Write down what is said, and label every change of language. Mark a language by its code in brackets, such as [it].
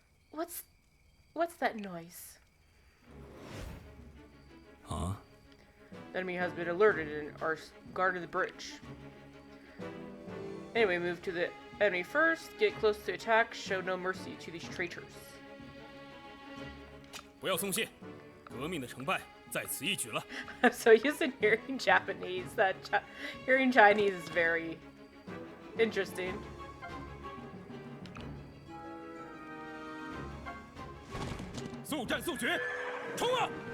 [en] What's that noise? Huh? The enemy has been alerted and are guarding the bridge. Anyway, move to the enemy first, get close to attack, show no mercy to these traitors. [zh] 不要松懈，革命的成败在此一举了。 [en] I'm so used to hearing Japanese that hearing Chinese is very interesting. [zh] 速战速决，冲啊！